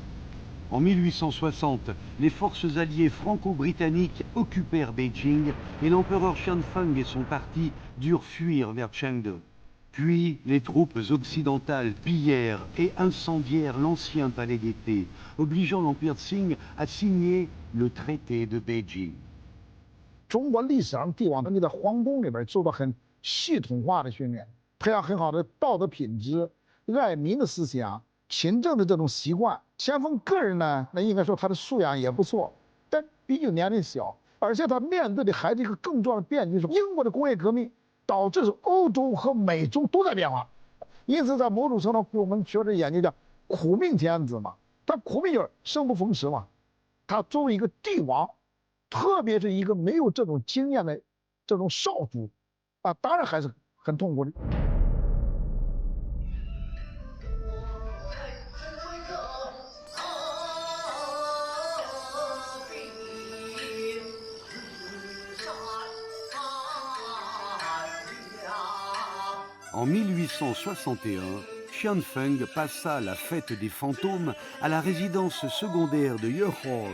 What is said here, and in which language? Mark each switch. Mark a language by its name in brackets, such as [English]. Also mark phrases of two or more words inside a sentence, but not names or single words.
[French] En 1860, les forces alliées franco-britanniques occupèrent Beijing et l'empereur Xianfeng et son parti durent fuir vers Chengde. Puis, les troupes occidentales pillèrent et incendièrent l'ancien palais d'été, obligeant l'Empire Qing à signer le traité de Beijing. [Chinese] 中国历史上帝王你在皇宫里边做到很系统化的训练，培养很好的道德品质、爱民的思想、勤政的这种习惯。咸丰个人呢，那应该说他的素养也不错，但毕竟年龄小，而且他面对的还是一个更重要的变局，是英国的工业革命导致欧洲和美洲都在变化，因此在某种程度上，我们学者研究叫苦命天子嘛，他苦命就是生不逢时嘛，他作为一个帝王。特别是一个没有这种经验的这种少主，啊，当然还是很痛苦的。 [French] En 1861, Xianfeng passa la fête des fantômes à la résidence secondaire de Ye Hall.